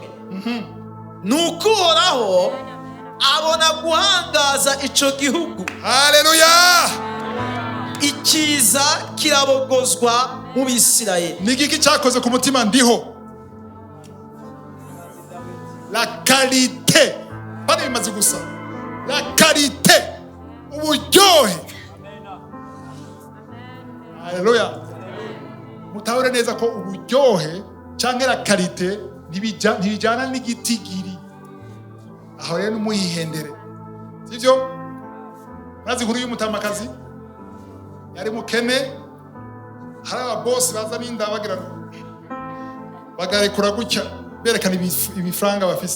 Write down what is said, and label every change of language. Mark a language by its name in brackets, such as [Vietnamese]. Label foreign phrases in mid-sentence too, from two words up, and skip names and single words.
[Rundi] Nuko uhoraho abona guhangaza ico gihugu. Haleluya! Ikiza kirabogozwa mu Bisirayeli. Nigiki cyakoze ku mutima ndiho? [French] La qualité. [Rundi] Bari bimaze gusa. [French] La qualité. [Rundi] Uburyohe. Haleluya! Mutahore neza ko uburyohe cyangwa [French] la qualité [Rundi] ntibijyana n'igitigiri. Aho rero numuyihendere. Sivyo? Mazi nkuru y'umutamakazi yari mukene, hari ababosi baza n'inda bagira bagarekura gutya berekana ibifranga bafise.